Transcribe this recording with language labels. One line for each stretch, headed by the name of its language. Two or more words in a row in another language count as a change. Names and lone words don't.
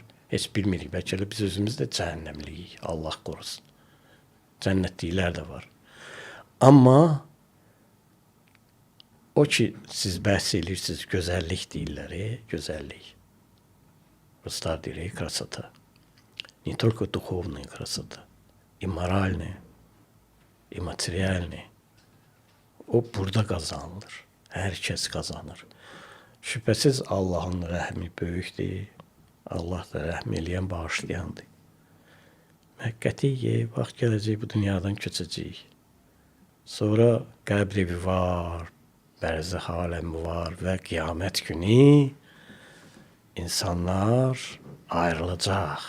Azerbaijani: Heç bilmirik, bəlkə də biz özümüz də cəhənnəmliyik. Allah qorusun. Cənnətliklər də var. Amma o ki siz bəhs edirsiniz, gözəllik deyirlər, gözəllik. Ruslar deyir, krasota.
Russian: Не только духовная красота, и моральная, и материальная.
Azerbaijani: O burada qazanılır. Hər kəs qazanır. Şübhəsiz Allahın rəhmi böyükdür. Allah da rəhm eləyən, bağışlayandır. Müvəqqəti vaxt gələcək, bu dünyadan köçəcəyik. Sonra qəbr evi var, bərzəx aləmi var və qiyamət günü insanlar ayrılacaq.